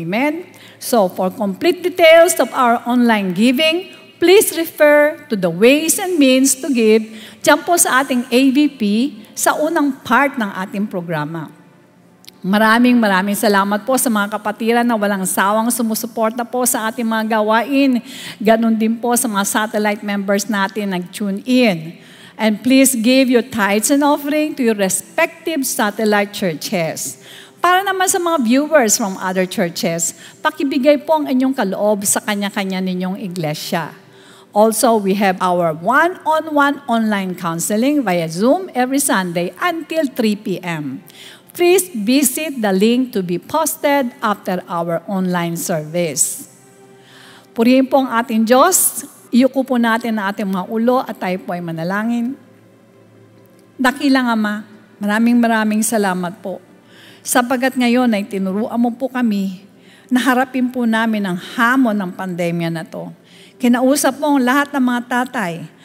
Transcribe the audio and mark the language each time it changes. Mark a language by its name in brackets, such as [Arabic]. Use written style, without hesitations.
[English] Amen? So, for complete details of our online giving, please refer to the ways and means to give [Filipino] dyan po sa ating AVP sa unang part ng ating programa. Maraming salamat po sa mga kapatiran na walang sawang sumusuporta po sa ating mga gawain. Ganon din po sa mga satellite members natin nag-tune in. [English] And please give your tithes and offering to your respective satellite churches. [Filipino] Para naman sa mga viewers [English] from other churches, [Filipino] pakibigay po ang inyong kaloob sa kanya-kanya ninyong iglesia. [English] Also, we have our one-on-one online counseling via Zoom every Sunday until 3 p.m. Please visit the link to be posted after our online service. [Filipino] Purihin po ang ating Diyos. Iyuko po natin ang ating mga ulo at tayo po ay manalangin. Dakilang Ama, maraming salamat po. Sapagat ngayon ay tinuruan mo po kami na harapin po namin ang hamon ng pandemya na to. Kinausap mo ang lahat ng mga tatay